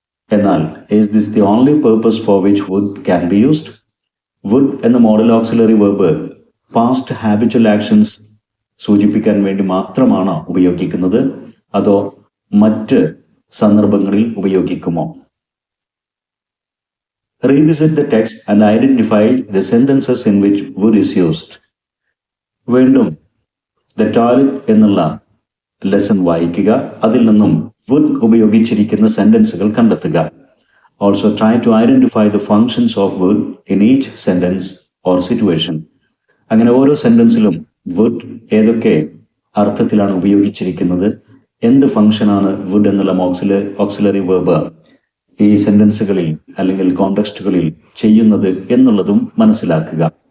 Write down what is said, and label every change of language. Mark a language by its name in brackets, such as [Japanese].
[Malayalam] എന്നാൽ [English] Is this the only purpose for which wood can be used? [Malayalam] Would എന്ന modal auxiliary verb past habitual actions സൂചിപ്പിക്കാൻ വേണ്ടി മാത്രമാണോ ഉപയോഗിക്കുന്നത്, അതോ മറ്റ് സന്ദർഭങ്ങളിൽ ഉപയോഗിക്കുമോ? [English] Revisit the text and identify the sentences in which would is used. [Malayalam] വീണ്ടും the toilet എന്നുള്ള ലെസൺ വായിക്കുക. അതിൽ നിന്നും would ഉപയോഗിച്ചിരിക്കുന്ന സെന്റൻസുകൾ കണ്ടെത്തുക. [English] Also try to identify the functions of would in each sentence or situation. [Malayalam] അങ്ങനെ ഓരോ സെന്റൻസിലും would ഏതൊക്കെ അർത്ഥത്തിലാണ് ഉപയോഗിച്ചിരിക്കുന്നത്, എന്ത് ഫംഗ്ഷനാണ് would എന്നുള്ള ഓക്സിലറി വെർബ് ഈ സെന്റൻസുകളിൽ അല്ലെങ്കിൽ കോണ്ടെക്സ്റ്റുകളിൽ ചെയ്യുന്നത് എന്നുള്ളതും മനസ്സിലാക്കുക.